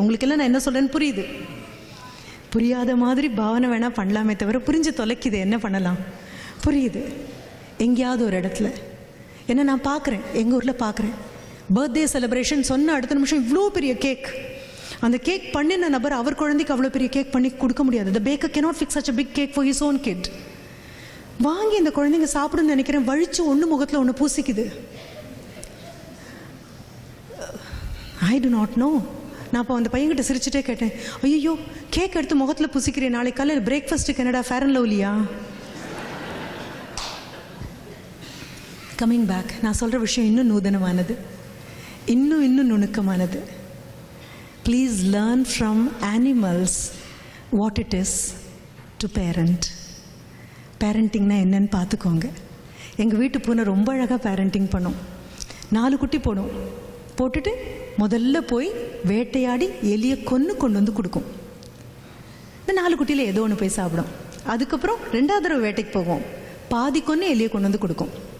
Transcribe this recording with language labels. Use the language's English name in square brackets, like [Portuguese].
[Tamil] உங்களுக்கெல்லாம் நான் என்ன சொல்கிறேன்னு புரியுது. புரியாத மாதிரி பாவனை வேணால் பண்ணலாமே தவிர புரிஞ்சு தொலைக்குது. என்ன பண்ணலாம்? புரியுது. எங்கேயாவது ஒரு இடத்துல என்ன நான் பார்க்குறேன், எங்கள் ஊரில் பார்க்குறேன். பர்த்டே செலிப்ரேஷன் சொன்ன அடுத்த நிமிஷம் இவ்வளோ பெரிய கேக். அந்த கேக் பண்ணின நபர் அவர் குழந்தைக்கு அவ்வளோ பெரிய கேக் பண்ணி கொடுக்க முடியாது. [English] The baker cannot fix such a big cake for his own kid. [Tamil] வாங்கி இந்த குழந்தைங்க சாப்பிடுன்னு நினைக்கிறேன், வழிச்சு ஒன்று முகத்தில் ஒன்று பூசிக்குது. [English] I do not know. [Tamil] நான் அப்போ அந்த பையன்கிட்ட சிரிச்சுட்டே கேட்டேன், ஐயோ கேக் எடுத்து முகத்தில் பூசிக்கிறேன், நாளைக்கு காலையில் பிரேக்ஃபாஸ்ட்டுக்கு என்னடா ஃபேர் அண்ட் லவ்லியா? [English] coming back, [Tamil] நான் சொல்கிற விஷயம் இன்னும் நூதனமானது, இன்னும் நுணுக்கமானது. [English] Please learn from animals what it is to parent. [Tamil] பேரண்டிங்னா என்னன்னு பார்த்துக்கோங்க. எங்கள் வீட்டு பூனை ரொம்ப அழகாக பேரண்டிங் பண்ணும். 4 குட்டி போட்டுட்டு முதல்ல போய் வேட்டையாடி எலியை கொண்டு வந்து கொடுக்கும். இந்த 4 குட்டியில் ஏதோ ஒன்று போய் சாப்பிடும். அதுக்கப்புறம் 2வது தடவை வேட்டைக்கு போகும், பாதி கொன்று எலியை கொண்டு வந்து கொடுக்கும்.